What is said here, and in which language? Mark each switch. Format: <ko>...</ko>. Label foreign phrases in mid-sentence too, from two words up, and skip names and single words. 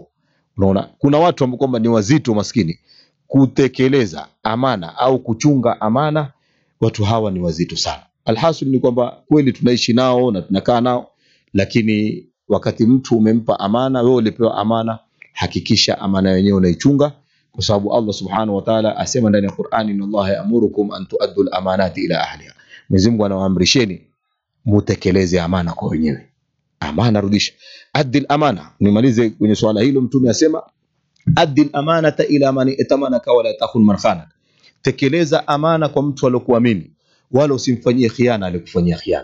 <sw>Unaona, kuna watu ambao kwamba ni wazito maskini kutekeleza amana au kuchunga amana. Watu hawa ni wazito sana. Alhasil ni kwamba kweli tunaishi nao na tunakaa nao, lakini wakati mtu umempa amana, wewe ulipewa amana, hakikisha amana yenyewe unaichunga, kwa sababu Allah</sw> <ar>سبحانه وتعالى</ar> <sw>asema ndani ya Qur'ani,</sw> <ar>إن الله يأمركم أن تؤدوا الأمانات إلى أهلها.</ar> <sw>Mwenyezi Mungu anawaamrisheni mutekeleze amana kwa wenyewe. Amana rudisha.</sw> <ar>أد الأمانة.</ar> <sw>Nimalize kwenye swala hilo. Mtume asema</sw> <ar>أد الأمانة إلى من ائتمنك ولا تخن من خانك.</ar> <sw>Tekeleza amana kwa mtu aliyokuamini, wala usimfanyie khiana aliyokufanyia khiana.</sw>